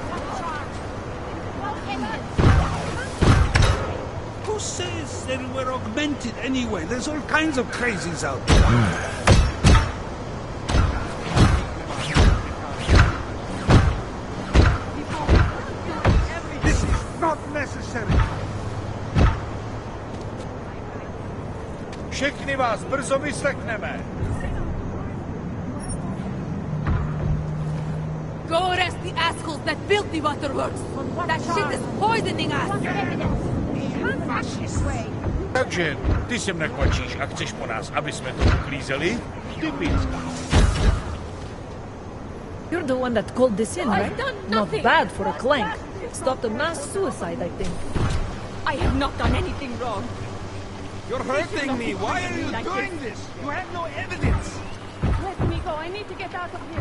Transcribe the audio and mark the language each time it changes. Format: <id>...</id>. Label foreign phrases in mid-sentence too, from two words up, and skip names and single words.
<en>Who says they were augmented anyway? There's all kinds of crazies out there. This is not necessary.</en> <cs>Všichni vás brzo vyslechneme.</cs> <en>Go arrest the assholes that built the waterworks. That shit is poisoning us.</en> <cs>Takže ty sem nekvačíš a chceš po nás, aby jsme to uklízeli? Typická.</cs> <en>You're the one that called this in, I've right? done Not nothing. bad for a clank. Stopped a mass suicide, I think. I have not done anything wrong. You're hurting me. Why are you Like doing this? You have no evidence. Let me go. I need to get out of here.</en>